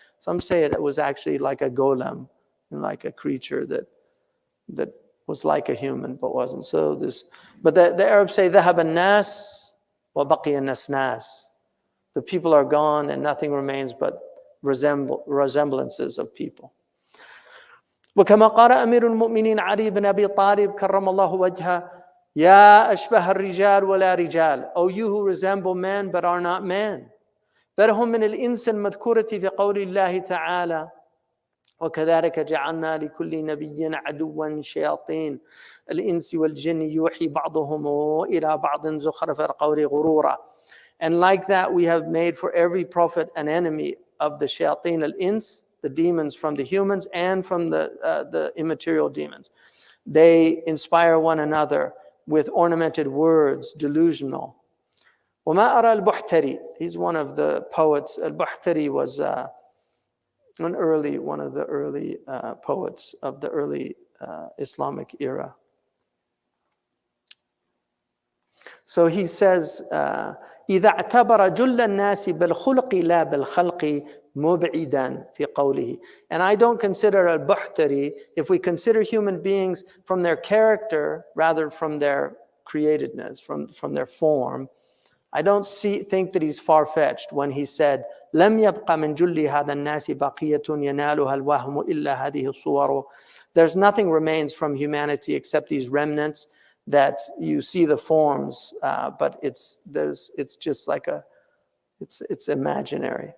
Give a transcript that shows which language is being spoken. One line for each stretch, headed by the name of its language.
English: Some say it was actually like a golem, like a creature that was like a human but wasn't. But the Arabs say
Arabic: ذهب الناس وبقي النسناس.
English: The people are gone and nothing remains but resemblances of people.
Arabic: وكما قال أمير المؤمنين علي بن أبي طالب كرم الله وجهه يا أشبه الرجال ولا رجال.
English: O you who resemble men but are not men.
Arabic: بل هم من الإنس المذكورة في قول الله تعالى وكذلك جعلنا لكل نبي عدوا شياطين الإنس والجن يوحي بعضهم إلى بعض زخرف القول غرورا.
English: And like that we have made for every prophet an enemy of the shayateen al-ins, the demons from the humans and from the immaterial demons. They inspire one another with ornamented words, delusional.
Arabic: وما أرى البحتري,
English: he's one of the poets. Al-Buhtari was one of the early poets of the early Islamic era. So he says,
Arabic: إذا اعتبر جل الناس بالخلق لا بالخلق مبعدا في قوله.
English: And I don't consider al-Buhtari, if we consider human beings from their character rather from their createdness, from their form, I don't think that he's far-fetched when he said,
Arabic: لم يبق من جل هذا الناس بقية ينالها الوهم إلا هذه الصور.
English: There's nothing remains from humanity except these remnants that you see the forms, but it's just like it's imaginary.